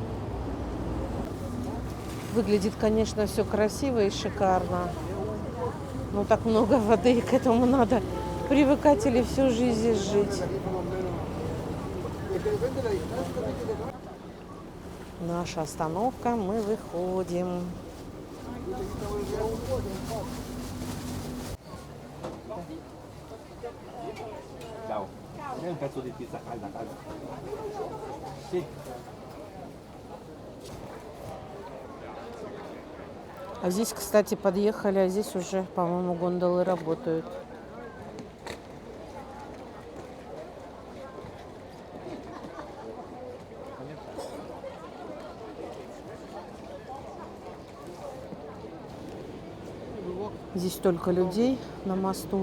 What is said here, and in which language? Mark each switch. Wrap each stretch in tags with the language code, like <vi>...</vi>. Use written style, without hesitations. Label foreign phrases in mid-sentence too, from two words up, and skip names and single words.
<ru>Выглядит, конечно, все красиво и шикарно. Но так много воды, и к этому надо привыкать или всю жизнь здесь жить. Наша остановка, мы выходим.</ru> <it>Un pezzo di pizza calda, calda. Sì.</it> <ru>А здесь, кстати, подъехали, а здесь уже, по-моему, гондолы работают. Здесь столько людей на мосту.</ru>